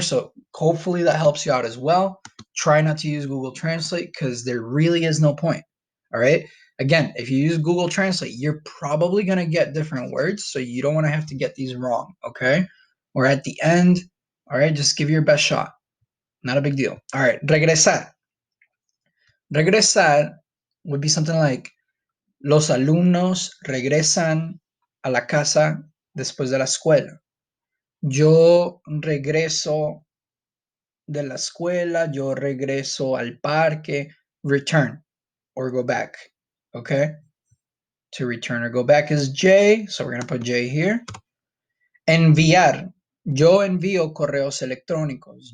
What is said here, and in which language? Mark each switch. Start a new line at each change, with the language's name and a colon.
English: So hopefully that helps you out as well. Try not to use Google Translate because there really is no point. All right. Again, if you use Google Translate, you're probably going to get different words, so you don't want to have to get these wrong. Okay. Or at the end, all right, just give your best shot. Not a big deal. All right, regresar. Regresar would be something like
Spanish: los alumnos regresan a la casa después de la escuela. Yo regreso de la escuela, yo regreso al parque,
English: return or go back, okay? To return or go back is J, so we're going to put J here.
Spanish: Enviar. Yo envío correos electrónicos.